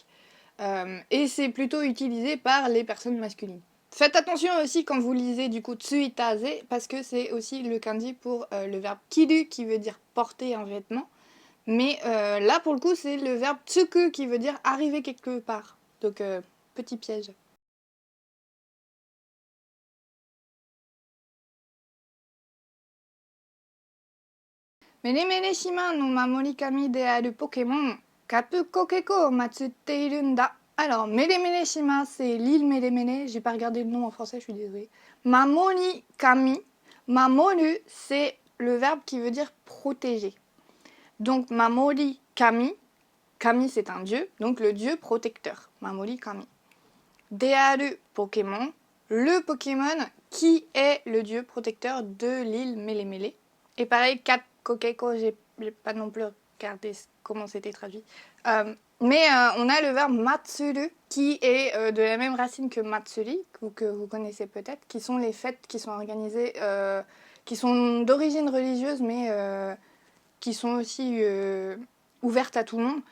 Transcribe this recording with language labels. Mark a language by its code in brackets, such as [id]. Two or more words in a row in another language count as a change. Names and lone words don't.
[fr] Et c'est plutôt utilisé par les personnes masculines. Faites attention aussi quand vous lisez du coup tsuitaze parce que c'est aussi le kanji pour le verbe kiru qui veut dire porter un vêtement. Mais là pour le coup c'est le verbe tsuku qui veut dire arriver quelque part. Donc petit piège. [ja] メレメレ島の守り神であるポケモン、カプコケコを祀っているんだ。 [fr] Alors, Mele Shima, c'est l'île Mele Mele. J'ai pas regardé le nom en français, je suis désolée. [ja] 守り神. [fr] Mamoru, c'est le verbe qui veut dire protéger. Donc, [ja] 守り神. [fr] Kami, c'est un dieu, donc le dieu protecteur. [ja] 守り神。であるポケモン. [fr] Le Pokémon qui est le dieu protecteur de l'île Mele Mele. Et pareil, Kat Kokeko, j'ai pas non plus regardé comment c'était traduit. Mais on a le verbe matsuru qui est de la même racine que matsuri, que vous connaissez peut-être, qui sont les fêtes qui sont organisées, qui sont d'origine religieuse, mais qui sont aussi ouvertes à tout le monde.